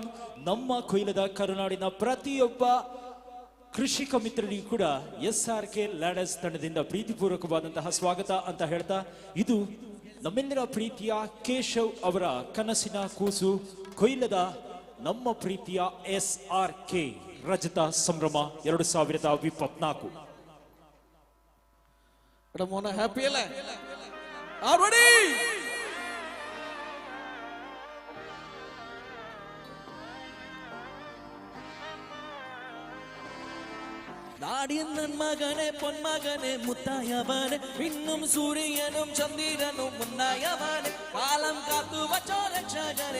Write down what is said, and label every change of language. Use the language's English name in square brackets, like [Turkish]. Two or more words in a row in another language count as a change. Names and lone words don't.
[Kannada] ನಮ್ಮ ಕೊಯ್ಲದ ಕರುನಾಡಿನ ಪ್ರತಿಯೊಬ್ಬ ಕೃಷಿಕ ಮಿತ್ರರಿಗೂ ಕೂಡ SRK ಲ್ಯಾಡರ್ಸ್ ತಂಡದಿಂದ ಪ್ರೀತಿಪೂರ್ವಕವಾದಂತಹ ಸ್ವಾಗತ ಅಂತ ಹೇಳ್ತಾ, ಇದು ನಮ್ಮೆಲ್ಲರ ಪ್ರೀತಿಯ ಕೇಶವ್ ಅವರ ಕನಸಿನ ಕೂಸು ಕೊಯ್ಲದ ನಮ್ಮ ಪ್ರೀತಿಯ SRK ರಜತ ಸಂಭ್ರಮ 2024. [Malayalam] എടാ മോനെ ഹാപ്പി അല്ലേ? റെഡി? നാടിൻ നന്മകനെ പൊന്മകനെ മുത്തായവനെ പിന്നും സൂര്യനും ചന്ദ്രനും മുന്നായവനെ കാലം കാത്തു വച്ചോ രക്ഷകനെ